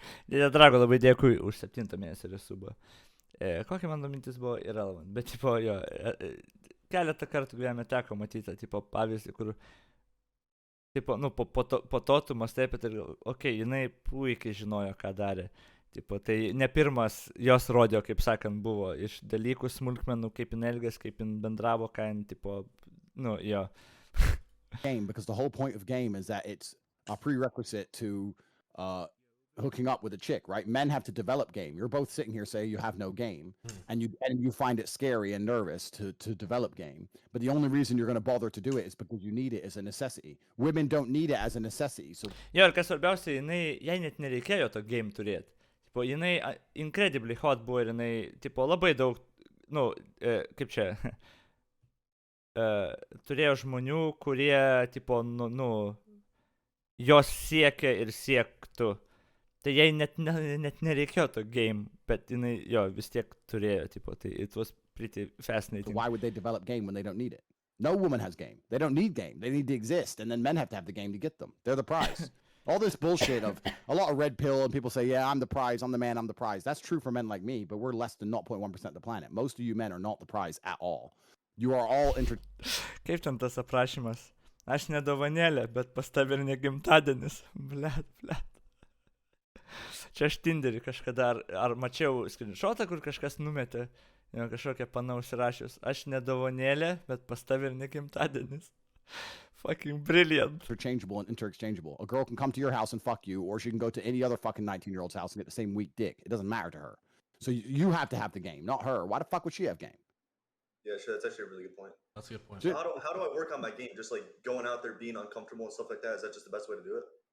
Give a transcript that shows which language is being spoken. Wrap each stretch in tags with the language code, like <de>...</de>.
<lt>Dėdė Drago, labai dėkui už 7 mėnesį resubą. Kokia mano mintis buvo irrelevant, bet tipo jo, keletą kartų gyvenime teko matyti, tipo pavyzdį, kur tipo, nu, po to tu mastai apie tai, okei, jinai puikiai žinojo, ką darė. Tipo, tai ne pirmas jos rodė, kaip sakant, buvo iš dalykų smulkmenų, kaip jin elgės, kaip jin bendravo, ką jin, tipo, nu, jo.</lt> <en>Game, because the whole point of game is that it's a prerequisite to hooking up with a chick, right? Men have to develop game. You're both sitting here saying you have no game, and you find it scary and nervous to develop game. But the only reason you're going to bother to do it is because you need it as a necessity. Women don't need it as a necessity. So</en> <lt>Jo, ir kas svarbiausia, jai net nereikėjo to game turėti. Tipo, jinai</lt> <en>incredibly hot</en> <lt>buvo ir jinai, tipo, labai daug, nu, kaip čia, turėjo žmonių, kurie, tipo, nu, jos siekia ir siektų. Tai jai net nereikėjo to game, bet jinai, jo, vis tiek turėjo, tipo, tai</lt> <en>it was pretty fascinating.</en> <lt>why would they develop game when they don't need it? No woman has game. They don't need game. They need to exist, and then men have to have the game to get them. They're the prize. All this bullshit of a lot of red pill and people say, yeah, I'm the prize, I'm the man, I'm the prize. That's true for men like me, but we're less than 0.1% of the planet. Most of you men are not the prize at all. You are all Kaip ten tas aprašymas? Aš ne dovanėlė, bet pas tave ir ne gimtadienis. Blet. Čia aš Tinderį kažkada, ar mačiau screenshotą, kur kažkas numetė, kažkokią panausirašius. Aš ne dovanėlė, bet pas tave ir ne gimtadienis.</lt> <en>Fucking brilliant. Interchangeable and interexchangeable. A girl can come to your house and fuck you, or she can go to any other fucking 19-year-old's house and get the same weak dick. It doesn't matter to her. So you have to have the game, not her. Why the fuck would she have game? Yeah, sure. That's actually a really good point. That's a good point. So how do I work on my game? Just like going out there, being uncomfortable and stuff like that. Is that just the best way to do it?</en>